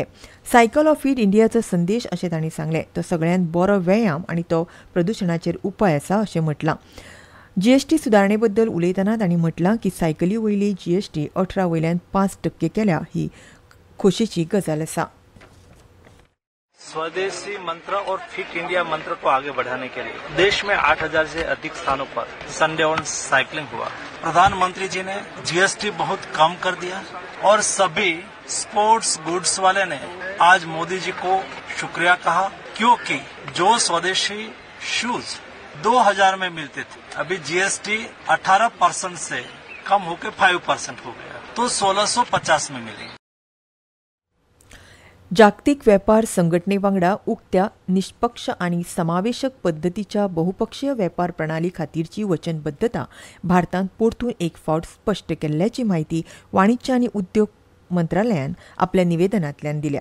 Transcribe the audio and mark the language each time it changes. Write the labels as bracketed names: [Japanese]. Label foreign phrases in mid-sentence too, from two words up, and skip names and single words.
[Konkani] सायकल हो फीट इंडियाचो संदेश अशें तांणी सांगलें. तो सगळ्यांत बरो व्यायाम आनी तो प्रदुशणाचेर उपाय आसा अशें म्हटलां. GST सुदारणे बद्दल उलयतना तांणी म्हटलां की सायकली वयली GST 18 वयल्यान 5% केल्या ही खोशेची गजाल आसा. [Hindi] स्वदेशी मंत्र और फिट इंडिया मंत्र को आगे बढ़ाने के लिए देश में 8,000 से अधिक स्थानों पर संडे ऑन साइकिलिंग हुआ. प्रधानमंत्री जी ने GST बहुत कम कर दिया और सभी [English] sports goods [Hindi] वाले ने आज मोदी जी को शुक्रिया कहा, क्योंकि जो स्वदेशी शूज 2000 में मिलते थे, अभी GST 18% से कम होकर 5% हो गया, तो 1650 में मिली. [Konkani] जागतीक वेपार संघटने वांगडा उक्त्या, निष्पक्ष आनी समावेशक पद्दतीच्या बहुपक्षीय वेपार प्रणाली खातीरची वचनबद्धता भारतान परतून एक फावट स्पश्ट केल्ल्याची माहिती वाणिज्य आनी उद्योग मंत्रालयान आपल्या निवेदनांतल्यान दिल्या.